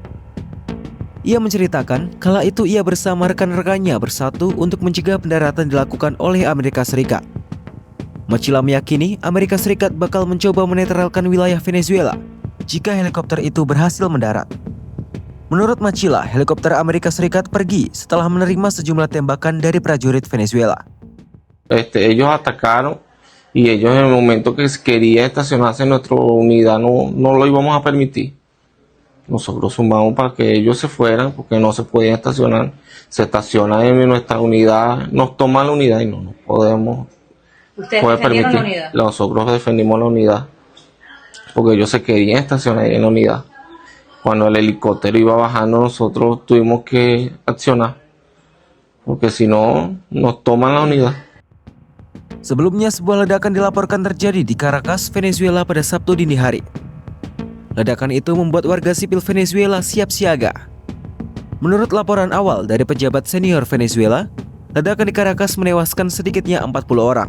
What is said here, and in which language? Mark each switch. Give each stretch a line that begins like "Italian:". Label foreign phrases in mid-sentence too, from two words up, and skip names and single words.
Indonesian: Ia menceritakan kala itu ia bersama rekan-rekannya bersatu untuk mencegah pendaratan dilakukan oleh Amerika Serikat. Machila meyakini Amerika Serikat bakal mencoba menetralkan wilayah Venezuela jika helikopter itu berhasil mendarat. Menurut Machila, helikopter Amerika Serikat pergi setelah menerima sejumlah tembakan dari prajurit Venezuela.
Spanish: Ellos atacaron y ellos en el momento que quería estacionarse en nuestra unidad no lo íbamos a permitir. Nosotros sumamos para que ellos se fueran porque no se podían estacionar. Se estacionan en nuestra unidad, nos toman la unidad y no podemos. ¿Ustedes puede defendieron permitir. la unidad? Nosotros defendimos la unidad porque ellos se querían estacionar en la unidad. Cuando el helicóptero iba bajando, nosotros tuvimos que accionar porque si no nos toman la unidad.
Indonesian: Sebelumnya sebuah ledakan dilaporkan terjadi di Caracas, Venezuela pada Sabtu dini hari. Ledakan itu membuat warga sipil Venezuela siap siaga. Menurut laporan awal dari pejabat senior Venezuela, ledakan di Caracas menewaskan sedikitnya 40 orang.